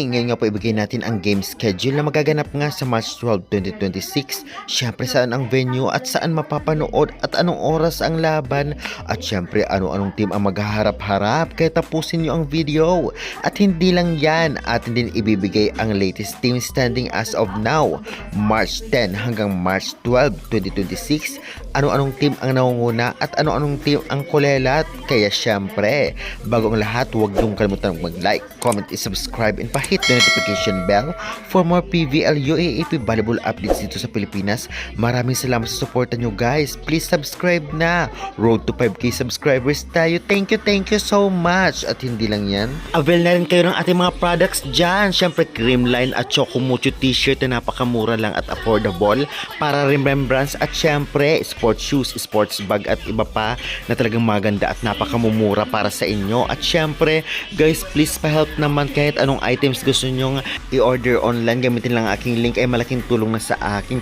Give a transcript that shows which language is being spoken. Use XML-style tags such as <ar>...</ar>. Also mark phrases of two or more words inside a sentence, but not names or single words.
<tl>Ngayon nga po ibigay natin ang</tl> <en>game schedule</en> <tl>na magaganap nga sa March 12, 2026. Siyempre saan ang venue at saan mapapanood at anong oras ang laban at siyempre ano-anong team ang maghaharap-harap kaya tapusin nyo ang video. At hindi lang yan, atin din ibibigay ang</tl> <en>latest team standing as of now,</en> <tl>March 10 hanggang March 12, 2026. Ano-anong team ang nangunguna at ano-anong team ang kulelat. Kaya siyempre, bago ang lahat, huwag niyong kalimutan mag-like,</tl> <en>comment, subscribe and pa-hit the notification bell for more PVL UAAP volleyball updates</en> <tl>dito sa Pilipinas. Maraming salamat sa suporta nyo guys.</tl> <en>Please subscribe na. Road to 5K subscribers tayo. Thank you so much.</en> <tl>At hindi lang yan, avail na rin kayo ng ating mga products dyan. Siyempre Creamline at Chocomucho t-shirt na napakamura lang at affordable para remembrance at siyempre</tl> <en>sports shoes, sports bag</en> <tl>at iba pa na talagang maganda at napakamumura para sa inyo. At siyempre guys, please pa-help naman kahit anong items gusto nyong i-order online, gamitin lang aking link, ay malaking tulong na sa akin.</tl>